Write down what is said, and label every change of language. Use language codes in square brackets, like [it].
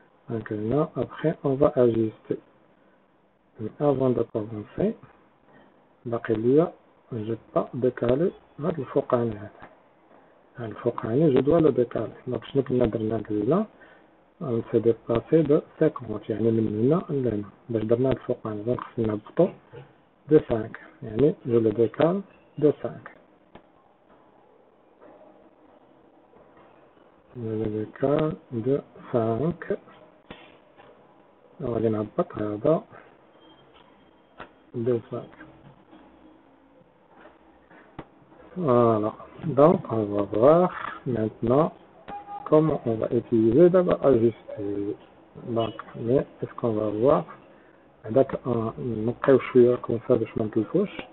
[fr] Donc là, après on va ajuster. Mais avant de commencer, [ar] باقي ليا [fr] j'ai pas décalé [ar] هاد الفوقاني هذا. هاد الفوقاني [fr] je dois le décaler. [ar] Donc شنو كنا درنا قبيله؟ [fr] on s'est déplacé de 50 [ar] يعني من هنا لهنا باش درنا هاد الفوقاني. دونك خصنا نهبطو [fr] de 5 [ar] يعني [fr] je le décale de 5. Je le décale de 5. [ar] غادي نهبط هذا [fr] de 5. Voilà. Donc on va voir maintenant comment on va utiliser d'abord ajuster. Donc mais est-ce qu'on va voir [ar] هذاك نبقيو شويه [fr] comme ça [ar] باش ما نتلفوش.